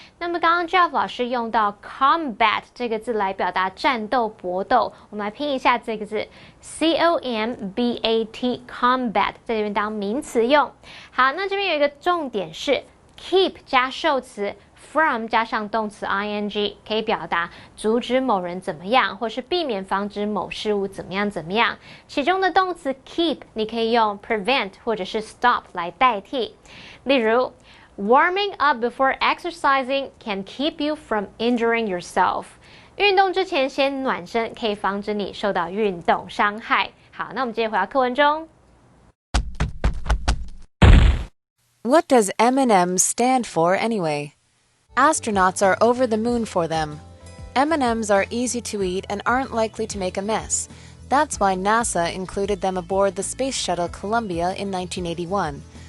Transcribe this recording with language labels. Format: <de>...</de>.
<zh>那么刚刚 Jeff 老师用到 combat 这个字来表达战斗、搏斗，我们来拼一下这个字 combat combat， 在这边当名词用。好，那这边有一个重点是 keep 加受词 from 加上动词 ing 可以表达阻止某人怎么样，或是避免防止某事物怎么样怎么样。其中的动词 keep 你可以用 prevent 或者是 stop 来代替。</zh> <en>例如 warming up before exercising can keep you from injuring yourself。</en> <zh>运动之前先暖身，可以防止你受到运动伤害。好，那我们接着回到课文中。</zh> <en>What does M&M's stand for anyway? Astronauts are over the moon for them. M&M's are easy to eat and aren't likely to make a mess. That's why NASA included them aboard the Space Shuttle Columbia in 1981.</en>